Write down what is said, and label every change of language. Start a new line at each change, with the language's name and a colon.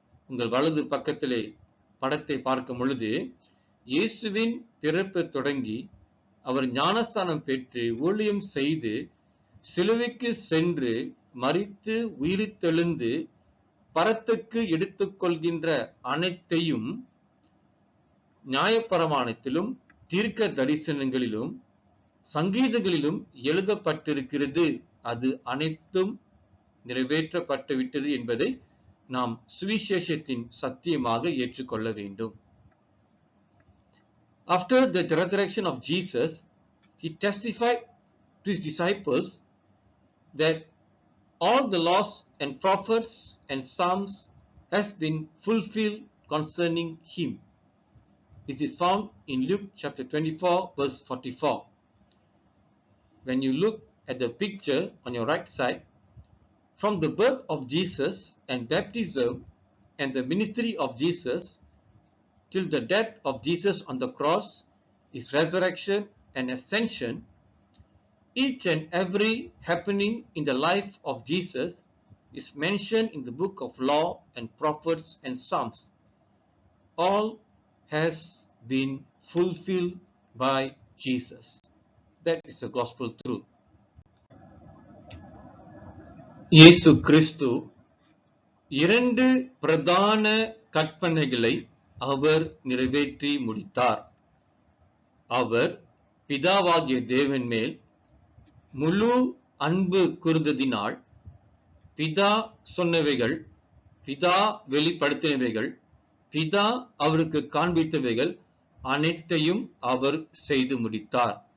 Tamil: உங்கள் வலது பக்கத்திலே படத்தை பார்க்கும் பொழுது இயேசுவின் பிறப்பு தொடங்கி அவர் ஞானஸ்தானம் பெற்று ஊழியம் செய்து சிலுவைக்கு சென்று மரித்து உயிர்த்தெழுந்து பரத்துக்கு எடுத்துக்கொள்கின்ற அனைத்தையும் நியாயப்பிரமாணத்திலும் தீர்க்க தரிசனங்களிலும் சங்கீதங்களிலும் எழுதப்பட்டிருக்கிறது. அது அனைத்தும் நிறைவேற்றப்பட்டு விட்டது என்பதை நாம் சுவிசேஷத்தின் சத்தியமாக ஏற்றுக்கொள்ள வேண்டும்.
English: After the resurrection of Jesus, he testified to his disciples that all the laws and prophets and psalms has been fulfilled concerning him. This is found in Luke chapter 24 verse 44. When you look at the picture on your right side, from the birth of Jesus and baptism and the ministry of Jesus till the death of Jesus on the cross, his resurrection and ascension, each and every happening in the life of Jesus is mentioned in the book of law and prophets and psalms. All has been fulfilled by Jesus. That is the gospel truth.
Tamil: இயேசு கிறிஸ்து இரண்டு பிரதான கற்பனைகளை அவர் நிறைவேற்றி முடித்தார். அவர் பிதாவாகிய தேவன் மேல் முழு அன்பு கூர்ந்ததினால் பிதா சொன்னவைகள், பிதா வெளிப்படுத்தினவைகள், பிதா அவருக்கு காண்பித்தவைகள் அனைத்தையும் அவர் செய்து முடித்தார்.